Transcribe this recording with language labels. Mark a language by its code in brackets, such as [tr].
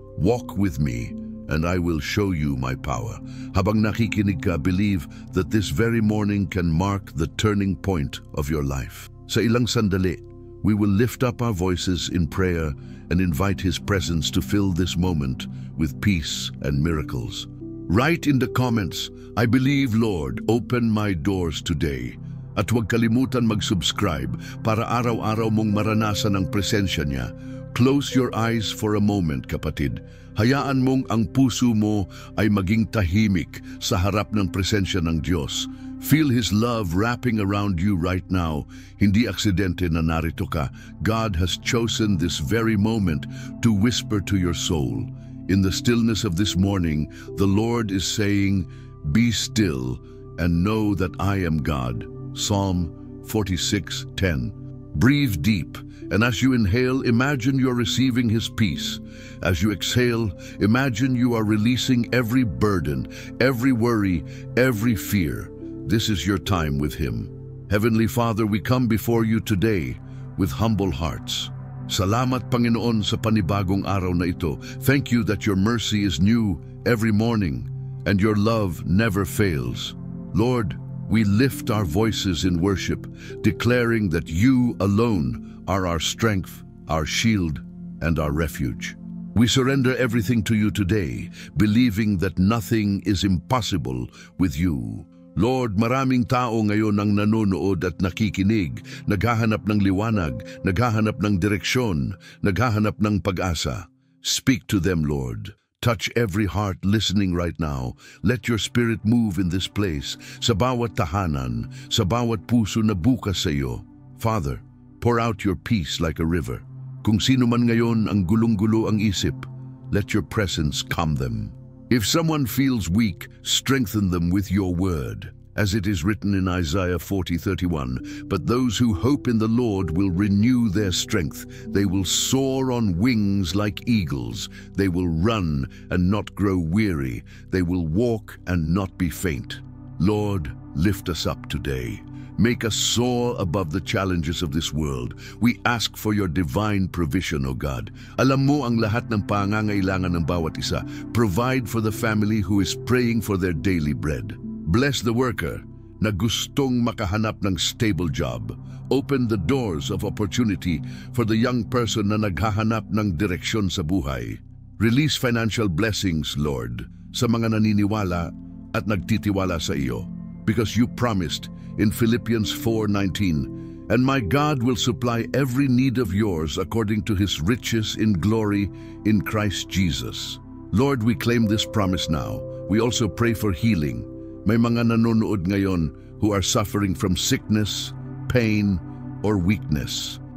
[en] Walk with me, and I will show you my power." [tl] Habang nakikinig ka, [en] believe that this very morning can mark the turning point of your life. [tl] Sa ilang sandali, [en] we will lift up our voices in prayer and invite His presence to fill this moment with peace and miracles. Write in the comments, "I believe, Lord, open my doors today." [tl] At huwag kalimutan mag-subscribe para araw-araw mong maranasan ang presensya niya. [en] Close your eyes for a moment, [tl] kapatid. Hayaan mong ang puso mo ay maging tahimik sa harap ng presensya ng Diyos. [en] Feel His love wrapping around you right now. [tl] Hindi aksidente na narito ka. [en] God has chosen this very moment to whisper to your soul. In the stillness of this morning, the Lord is saying, "Be still and know that I am God." Psalm 46:10. Breathe deep, and as you inhale, imagine you're receiving His peace. As you exhale, imagine you are releasing every burden, every worry, every fear. This is your time with Him. Heavenly Father, we come before you today with humble hearts. [tl] Salamat, Panginoon, sa panibagong araw na ito. [en] Thank you that your mercy is new every morning and your love never fails. Lord, we lift our voices in worship, declaring that you alone are our strength, our shield, and our refuge. We surrender everything to you today, believing that nothing is impossible with you. [tl] Lord, maraming tao ngayon ang nanonood at nakikinig, naghahanap ng liwanag, naghahanap ng direksyon, naghahanap ng pag-asa. [en] Speak to them, Lord. Touch every heart listening right now. Let your Spirit move in this place, [tl] sa bawat tahanan, sa bawat puso na bukas sa iyo. [en] Father, pour out your peace like a river. [tl] Kung sino man ngayon ang gulong-gulo ang isip, [en] let your presence calm them. If someone feels weak, strengthen them with your word. As it is written in Isaiah 40:31, "But those who hope in the Lord will renew their strength. They will soar on wings like eagles. They will run and not grow weary. They will walk and not be faint." Lord, lift us up today. Make us soar above the challenges of this world. We ask for your divine provision, O God. [tl] Alam mo ang lahat ng pangangailangan ng bawat isa. [en] Provide for the family who is praying for their daily bread. Bless the worker [tl] na gustong makahanap ng [en] stable job. Open the doors of opportunity for the young person [tl] na naghahanap ng direksyon sa buhay. [en] Release financial blessings, Lord, [tl] sa mga naniniwala at nagtitiwala sa iyo. [en] Because you promised in Philippians 4:19, "And my God will supply every need of yours according to His riches in glory in Christ Jesus." Lord, we claim this promise now. We also pray for healing. [tl] May mga nanonood ngayon [en] who are suffering from sickness, pain, or weakness.